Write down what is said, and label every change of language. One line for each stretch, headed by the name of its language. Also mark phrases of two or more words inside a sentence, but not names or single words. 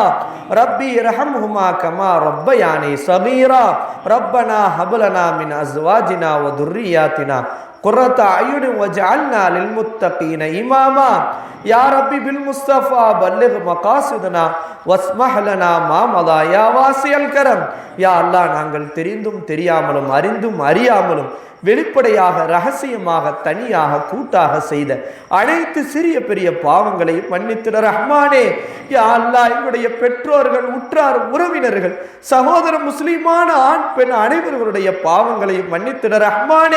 Arabic: ربي ارحمهما كما ربياني صغيرا. ربنا هب لنا من أزواجنا وذرياتنا قرة أعين واجعلنا للمتقين إماما. يا ربي بالمصطفى بلغ مقاصدنا واسمح لنا ما مضى يا واسع الكرم. يا الله,
Tamil: நாங்கள் தெரிந்தும் தெரியாமலும் அறிந்தும் அறியாமலும் வெளிப்படையாக ரகசியமாக தனியாக கூட்டாக செய்த அனைத்து சிறிய பெரிய பாவங்களையும் மன்னித்திட ரஹ்மானே.
Arabic: يا الله,
Tamil: எங்களுடைய பெற்றோர்கள் உற்றார் உறவினர்கள் சகோதர முஸ்லிமான ஆண் பெண் அனைவர்களுடைய பாவங்களையும் மன்னித்திட ரஹ்மானே.